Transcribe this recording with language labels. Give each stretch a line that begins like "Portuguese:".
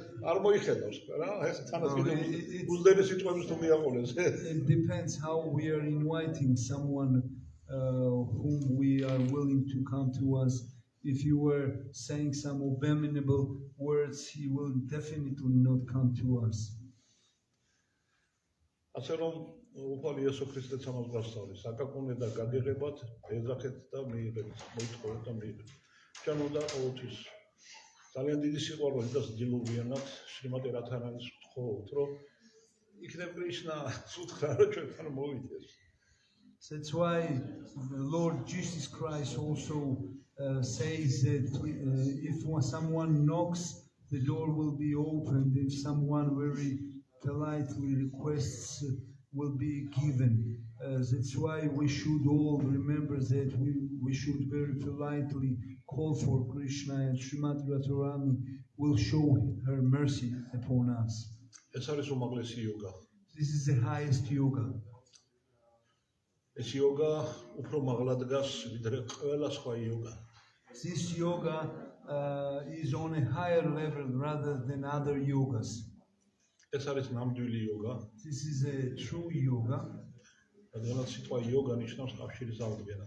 Georgian: არ მოიხედავს, რა? ეს თანაც კიდე უზდენი სიტყვების თუ მიაყოლეს.
English: It depends how we are inviting someone whom we are willing to come to us. If you were saying some abominable words, he will definitely not come to us.
Georgian: ასე რომ უფალი იესო ქრისტეც ამას გვასწავლის, აკაკუნე და გაგიღებათ, ეძახეთ და მიიღეთ, მოითხოვეთ და მიიღეთ. ჩვენ უნდა ყოველთვის ძალიან დიდი სიყვარული და დილოვიანად შრიმატი რათანანის ვთხოვთ, რომ იქნებ კრიშნა სუთხა რომ ჩვენთან მოვიდეს.
English: That's why the Lord Jesus Christ also says that if someone knocks, the door will be opened. If someone very politely requests, will be given. That's why we should all remember that we should very politely call for Krishna, and Srimati Radharani will show her mercy upon us.
Georgian: ეს არის უმაღლესი იოგა.
English: This is the highest yoga.
Georgian: ეს იოგა უფრო მაღლა დგას ვიდრე ყველა სხვა იოგა.
English: This yoga is on a higher level rather than other yogas.
Georgian: ეს არის ნამდვილი იოგა.
English: This is a true yoga.
Georgian: რადგანაც სიტყვა იოგა ნიშნავს კავშირის აღდგენას.